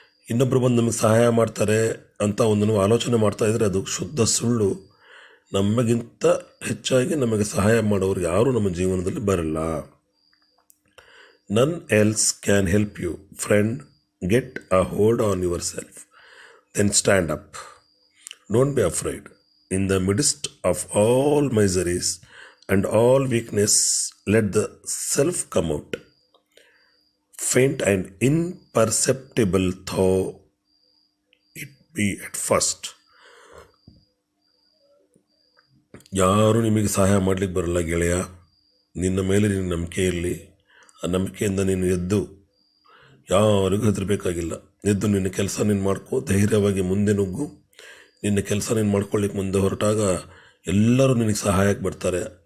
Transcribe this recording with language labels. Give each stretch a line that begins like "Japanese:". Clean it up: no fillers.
Kannada: ಇನ್ನೊಬ್ಬರು ಬಂದು ನಮಗೆ ಸಹಾಯ ಮಾಡ್ತಾರೆ ಅಂತ ಒಂದು ಆಲೋಚನೆ ಮಾಡ್ತಾಯಿದ್ರೆ ಅದು ಶುದ್ಧ ಸುಳ್ಳು. ನಮಗಿಂತ ಹೆಚ್ಚಾಗಿ ನಮಗೆ ಸಹಾಯ ಮಾಡೋರು ಯಾರೂ ನಮ್ಮ ಜೀವನದಲ್ಲಿ ಬರಲ್ಲ.
English: None else can help you friend. Get a hold on yourself, then stand up. Don't be afraid. In the midst of all miseries and all weakness, let the self come out. Faint and imperceptible though it be at first.
Kannada: ಯಾರೂ ನಿಮಗೆ ಸಹಾಯ ಮಾಡಲಿಕ್ಕೆ ಬರಲ್ಲ ಗೆಳೆಯ. ನಿನ್ನ ಮೇಲೆ ನಿನ್ನ ನಂಬಿಕೆ ಇರಲಿ. ಆ ನಂಬಿಕೆಯಿಂದ ನೀನು ಎದ್ದು ಯಾರಿಗೂ ಹೆದರಬೇಕಾಗಿಲ್ಲ. ಎದ್ದು ನಿನ್ನ ಕೆಲಸ ನೀನು ಮಾಡ್ಕೋ, ಧೈರ್ಯವಾಗಿ ಮುಂದೆ ನುಗ್ಗು. ನಿನ್ನ ಕೆಲಸ ನೀನು ಮಾಡ್ಕೊಳ್ಳಿಕ್ಕೆ ಮುಂದೆ ಹೊರಟಾಗ ಎಲ್ಲರೂ ನಿನಗೆ ಸಹಾಯಕ್ಕೆ ಬರ್ತಾರೆ.